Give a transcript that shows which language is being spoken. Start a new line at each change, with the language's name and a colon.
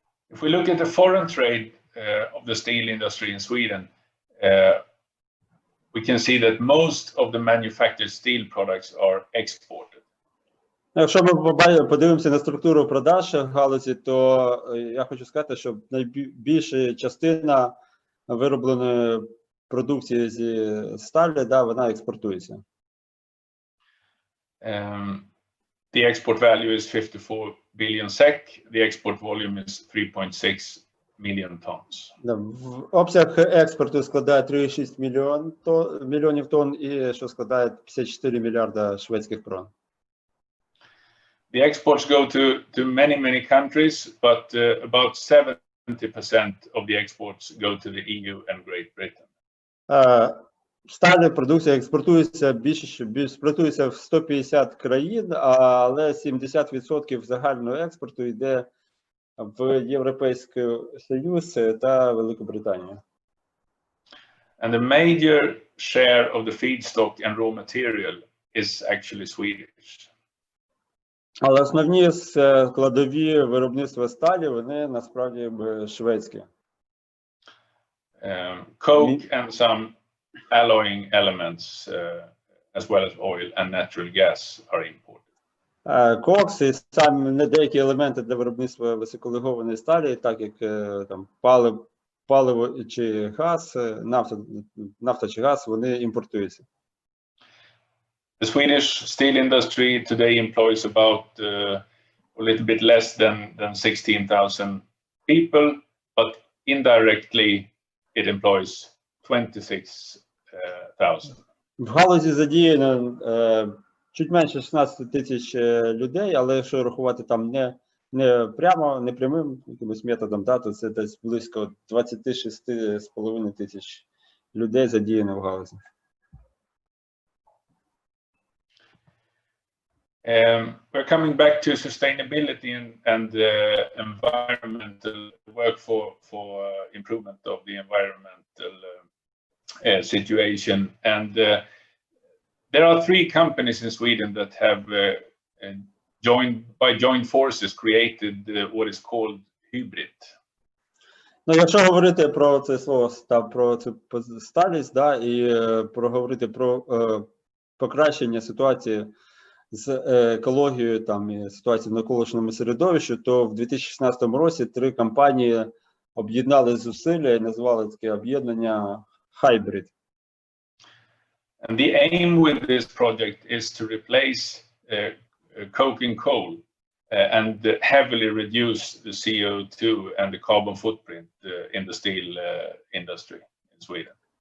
English: If we look at the foreign trade of the steel industry in Sweden, we can see that most of the manufactured steel products are exported.
Ukrainian: Якщо ми подивимося на структуру продаж галузі, то я хочу сказати, що найбільша частина виробленої продукції зі сталі, да, вона експортується.
English: The export value is 54 billion SEK. The export volume is 3.6 million tons.
Ukrainian: Да, обсяг експорту складає 3,6 мільйонів тонн і що складає 54 мільярда шведських крон.
English: The exports go to many countries, but about 70% of the exports go to the EU and Great Britain.
Ukrainian: Стальна продукція експортується експортується в 150 країн, але 70% загального експорту йде в Європейський Союз та Велику Британію.
English: And the major share of the feedstock and raw material is actually Swedish.
Ukrainian: Але основні складові виробництва сталі, вони насправді шведські.
English: Coke and some alloying elements, as well as oil and natural gas, are imported.
Ukrainian: Кокс і саме деякі елементи для виробництва високолегованої сталі, так як там паливо чи газ, нафта чи газ, вони імпортуються.
English: The Swedish steel industry today employs about a little bit less than 16,000 people, but indirectly it employs 26,000.
Ukrainian: В галузі задіяно чуть менше 16 тисяч людей, але якщо рахувати там не прямо, не прямим якимось методом, то це десь близько 26,5 тисяч людей задіяно в галузі.
English: We're coming back to sustainability and environmental work for improvement of the environmental situation. And there are 3 companies in Sweden that have joined forces created what is called hybrid.
Ukrainian: Ну, якщо говорити про це слово, про цю сталість, і проговорити про покращення ситуації з екологією і ситуацією в навколишньому середовищі, то в 2016 році 3 компанії об'єднали зусилля і назвали таке об'єднання Hybrid.
English: And the aim with this project is to replace coke and coal and heavily reduce the CO2 and the carbon footprint in the steel industry in Sweden.